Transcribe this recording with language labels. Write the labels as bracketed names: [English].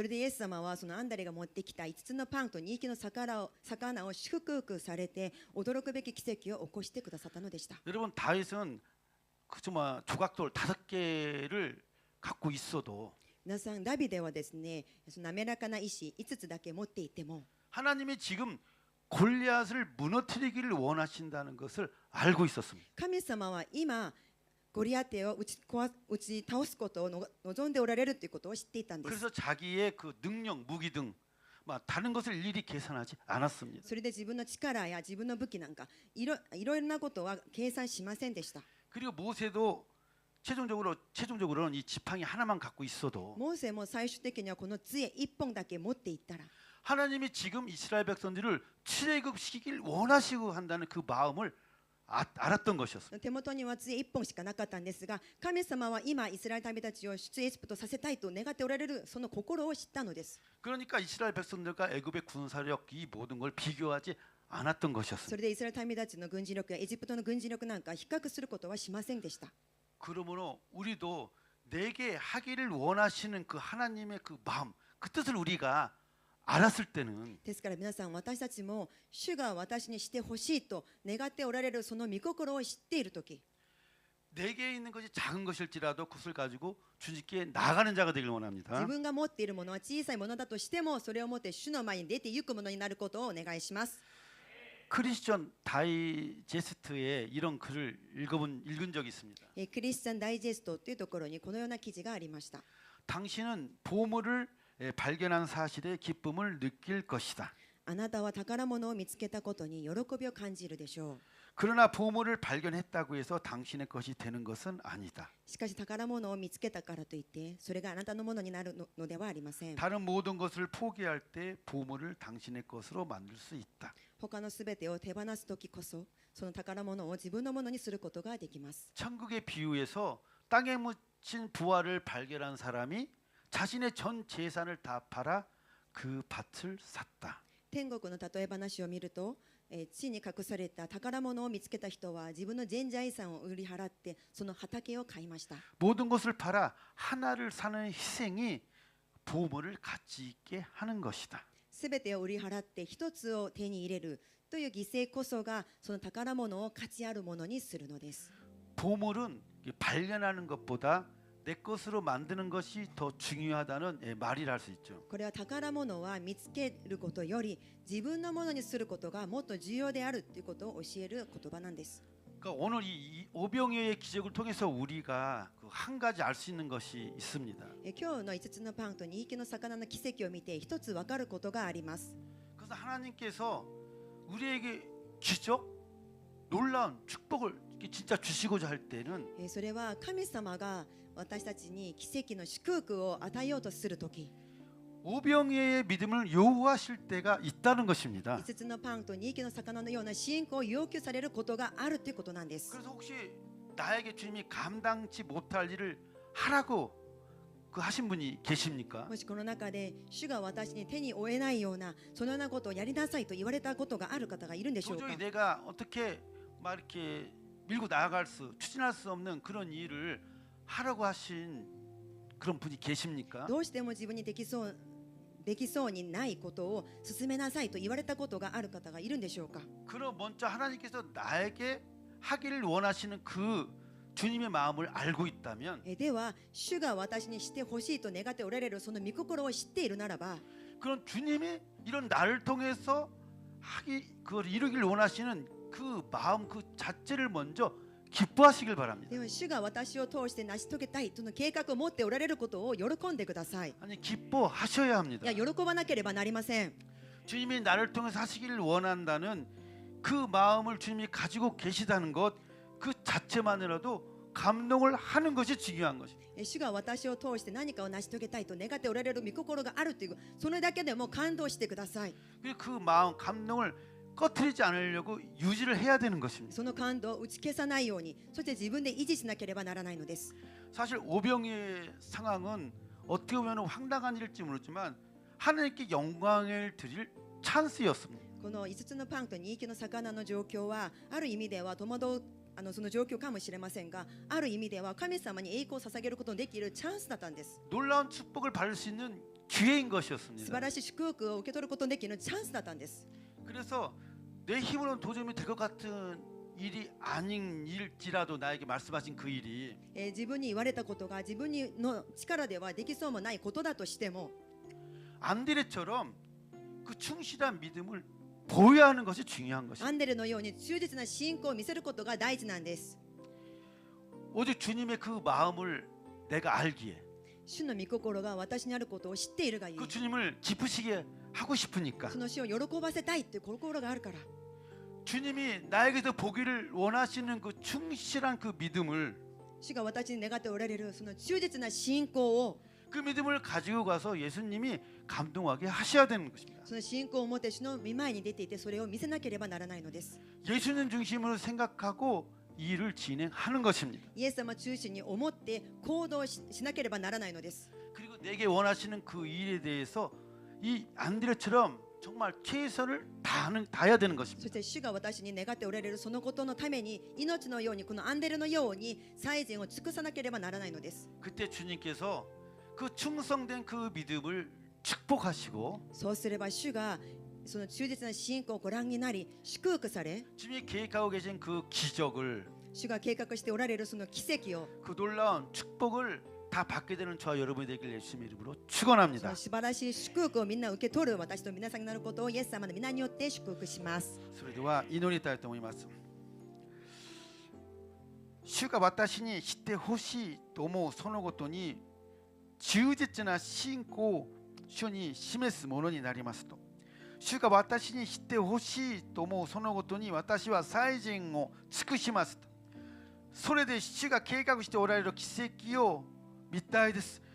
[Japanese] それでイエス様はそのアンダレが持ってきた5つのパンと2匹の魚を祝福されて驚くべき奇跡を起こしてくださったのでした。 [Korean] 여러분 다윗은 그 정말 조각돌 5개를 갖고 있어도 [Japanese] 皆さんダビデはですね、その滑らかな石5つだけ持っていても [Korean] 하나님이 지금 골리앗을 무너뜨리기를 원하신다는 것을 알고 있었습니다. [Japanese] 神様は今ゴリアテを打ち倒すことを望んでおられるということを知っていたんです。 [Korean] 그래서 자기의 그 능력, 무기 등 다른 것을 일일이 계산하지 않았습니다. [Japanese] それで自分の力や自分の武器なんかいろいろなことは計算しませんでした。 [Korean] 그리고 모세도 최종적으로는 이 지팡이 하나만 갖고 있어도 [Japanese] モーセも最終的にはこの杖1本だけ持っていったら [Korean] 하나님이 지금 이스라엘 백성들을 출애굽시키길 원하시고 한다는 그 마음을 알았던 것이었습니다. [Japanese] 手元には杖1本しかなかったんですが神様は今イスラエル民たちを出エジプトさせたいと願っておられるその心を知ったのです。 [Korean] 그러니까 이스라엘 백성들과 애굽의 군사력 이 모든 걸 비교하지 않았던 [Japanese] そ [Korean] 것이었습니다. [Japanese] れでイスラエル民たちの軍事力やエジプトの軍事力なんか比較することはしませんでした。 [Korean] 그러므로 우리도 내게 하기를 원하시는 그 하나님의 그 마음, 그 뜻을 우리가 알았을 때는 [Japanese] ですから皆さん私たちも主が私にしてほしいと願っておられるその御心を知っているとき [Korean] 내게 있는 것이 작은 것일지라도 그것을 가지고 주님께 나가는 자가 되길 [Japanese] 自 [Korean] 원합니다. [Japanese] 分が持っているものは小さいものだとしてもそれを持って主の前に出て行くものになることをお願いします。 [Korean] 크리스천 다이제스트에 이런 글을 읽은 적이 있습니다. [Japanese] クリスチャンダイジェストというところにこのような記事がありました。 [Korean] 당신은 보물을 발견한 사실에 기쁨을 느낄 것이다. [Japanese] あなたは宝物を見つけたことに喜びを感じるでしょう。 [Korean] 그러나 보물을 발견했다고 해서 당신의 것이 되는 것은 아니다. [Japanese] しかし宝物を見つけたからといってそれがあなたのものになるのではありません。 [Korean] 다른 모든 것을 포기할 때 보물을 당신의 것으로 만들 수 있다. [Japanese] 他のすべてを手放すときこそその宝物を自分のものにすることができます。 [Korean] 천국의 비유에서 땅에 묻힌 부활을 발견한 사람이 자신의 전 재산을 다 팔아 그 밭을 샀다. [Japanese] 天国の例え話を見ると、地に隠された宝物を見つけた人は自分の全財産を売り払ってその畑を買いました。 [Korean] 모든 것을 팔아 하나를 사는 희생이 보물을 가치 있게 하는 것이다. [Japanese] すべてを売り払って一つを手に入れるという犠牲こそがその宝物を価値あるものにするのです。 [Korean] 보물은 발견하는 것보다 내 것으로 만드는 것이 더 중요하다는 말이라 할 수 있죠. [Japanese] これは宝物は見つけることより自分のものにすることがもっと重要であるということを教える言葉なんです。 [Korean] 그러니까 오늘 이 오병이어의 기적을 통해서 우리가 한 가지 알 수 있는 것이 있습니다. [Japanese] 今日の5つのパンと2匹の魚の奇跡を見て一つ分かることがあります。 [Korean] 그래서 하나님께서 우리에게 기적, 놀라운 축복을 진짜 주시고자 할 때는 [Japanese] それは神様が私たちに奇跡の祝福を与えようとするとき [Korean] 오병이어의 믿음을 요구하실 때가 있다는 것입니다. [Japanese] 5つのパンと2匹の魚のような信仰を要求されることがあるということなんです。 [Korean] 그래서 혹시 나에게 주님이 감당치 못할 일을 하라고 하신 분이 계십니까? [Japanese] もしこの中で主が私に手に負えないようなそのようなことをやりなさいと言われたことがある方がいるんでしょうか。 [Korean] 도저히 내가 어떻게 막 이렇게 밀고 나아갈 추진할 수 없는 그런 일을 하라고 하신 그런 분이 계십니까? [Japanese] どうしても自分にでできそうにないことを進めなさいと言われたことがある方がいるんでしょうか。 [Korean] 그럼 먼저 하나님께서 나에게 하기를 원하시는 그 주님의 마음을 알고 있다면 [Japanese] では主が私にしてほしいと願っておられるその御心を知っているならば、 [Korean] 그런 주님이 이런 나를 통해서 그걸 이루기를 원하시는 그 마음 그 자체를 먼저 기뻐하시길 바랍니다. [Japanese] では主が私を通して成し遂げたいとの計画を持っておられることを喜んでください。 [Korean] 아니 기뻐하셔야 [Japanese] い [Korean] 합니다. [Japanese] や喜ばなければなりません。 [Korean] 주님이 나를 통해서 하시기를 원한다는 그 마음을 주님이 가지고 계시다는 것 그 자체만으로도 감동을 하는 것이 중요한 것입니다. [Japanese] 主が私を通して何かを成し遂げたいと願っておられる御心があるというそれだけでも感動してください。 [Korean] 그 마음 감동을 꺼트리지 않으려고 유지를 해야 되는 것입니다. [Japanese] その感動を打ち消さないように、そして自分で維持しなければならないのです。 [Korean] 사실 오병이의 상황은 어떻게 보면 황당한 일일지 모르지만 하나님께 영광을 드릴 찬스였습니다. [Japanese] この5つのパンと2匹の魚の状況はある意味では戸惑うその状況かもしれませんが、ある意味では神様に栄光を捧げることのできるチャンスだったんです。 [Korean] 놀라운 축복을 받을 수 있는 기회인 [Japanese] 素 [Korean] 것이었습니다. [Japanese] 晴らしい祝福を受け取ることのできるチャンスだったんです。 [Korean] 그래서 내 힘으로는 도저히 될 것 같은 일이 아닌 일지라도 나에게 말씀하신 그 일이 [Japanese] 自分に言われたことが自分の力ではできそうもないことだとしても、 [Korean] 안드레처럼 그 충실한 믿음을 보여야 하는 것이 중요한 [Japanese] ア [Korean] 것입니다. [Japanese] ンデレのように忠実な信仰を見せることが大事なんです。 [Korean] 오직 주님의 그 마음을 내가 알기에 [Japanese] 主の御心が私にあることを知っているがゆえ [Korean] 그 、 주님을 기쁘시게 하고 싶으니까 [Japanese] その主を喜ばせたいという心があるから、 [Korean] 주님이 나에게서 보기를 원하시는 그 충실한 그 믿음을 [Japanese] 主が私に願っておられるその忠実な信仰を、 [Korean] 그 믿음을 가지고 가서 예수님이 감동하게 하셔야 되는 것입니다. [Japanese] その信仰を持って主の御前に出ていてそれを見せなければならないのです。 [Korean] 예수님 중심으로 생각하고 이 일을 진행하는 것입니다. [Japanese] イエス様中心に思って行動しなければならないのです。 [Korean] 그리고 내게 원하시는 그 일에 대해서 이 안드레처럼 정말 최선을 다해야 되는 [Japanese] そ [Korean] 것입니다. [Japanese] して主が私に願っておられるそのことのために命のようにこのアンデルのように最善を尽くさなければならないのです。 [Korean] 그때 주님께서 그 충성된 그 믿음을 축복하시고 [Japanese] そうすれば主がその忠実な信仰をご覧になり祝福され、 [Korean] 주님이 계획하고 계신 그 기적을 [Japanese] 主が計画しておられるその奇跡を、 [Korean] 그 놀라운 축복을 다 받게 되는 저와 여러분이 되길 예수님의 이름으로 [Japanese] そ [Korean] 축원합니다. [Japanese] の素晴らしい祝福をみんな受け取る私と皆さんになることをイエス様の皆によって祝福します。それでは祈りたいと思います。主が私にしてほしいと思うそのことに忠実な信仰を主に示すものになりますと、主が私にしてほしいと思うそのことに私は最善を尽くしますと、それで主が計画しておられる奇跡を見たいです。